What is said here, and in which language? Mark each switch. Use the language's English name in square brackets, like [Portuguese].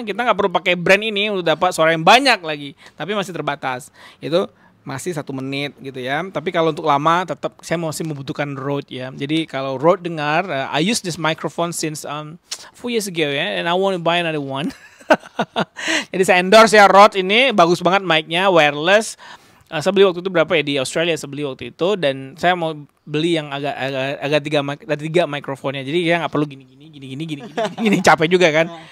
[Indonesian] Kita nggak perlu pakai brand ini udah dapat suara yang banyak lagi, tapi masih terbatas. Itu masih 1 menit gitu ya. Tapi kalau untuk lama tetap saya masih membutuhkan Rode ya. Jadi kalau Rode dengar, [English] I use this microphone since 4 years ago ya, and I want to buy another one. [Indonesian] Jadi saya endorse ya Rode ini, bagus banget mic-nya, wireless. Saya beli waktu itu berapa ya di Australia, saya beli waktu itu, dan saya mau beli yang agak 3 mikrofonnya. Jadi ya nggak perlu gini capek juga kan.